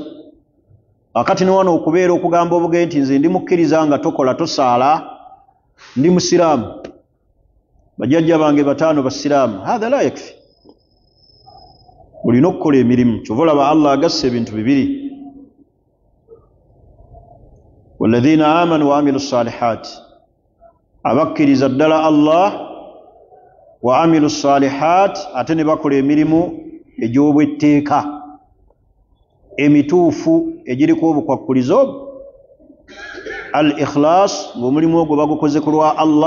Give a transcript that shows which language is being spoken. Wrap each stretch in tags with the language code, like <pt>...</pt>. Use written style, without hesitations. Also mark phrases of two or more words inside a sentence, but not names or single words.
<lg>Akati ne wano okubeera okugamba obuge nti nze ndi mukkiriza nga tokola tosaala, ndi musiraamu, bajjajja bange bataano basiraamu,</lg> <ar>هذا لا يكفي.</ar> <lg>Olina okukola emirimu. Kyova olaba Allah agasse ebintu bibiri.</lg> <ar>والذين آمنوا وعملوا الصالحات,</ar> <lg>abakkiriza ddala Allah,</lg> <ar>وعملوا الصالحات,</ar> <lg>ate ne bakola emirimu egy'obwetteeka emituufu egiriko obukwakkulizo. Al ikhlas, ng'omulimu ogwo bagukoze ku lwa Allah.</lg>